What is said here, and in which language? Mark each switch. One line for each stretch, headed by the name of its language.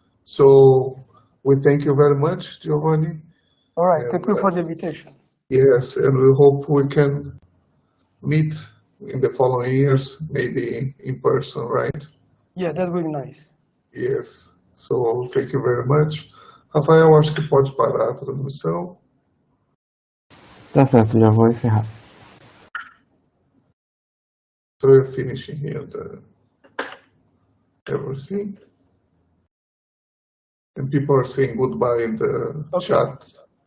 English: So we thank you very much, Giovanni. All right, And, thank you for the invitation. Yes, and we hope we can meet in the following years, maybe in person, right? Yeah, that would be nice. Yes, so thank you very much.
Portuguese: Rafael, acho que pode parar a transmissão. Tá certo, já vou encerrar.
English: So we're finishing here everything. And people are saying goodbye in the chat.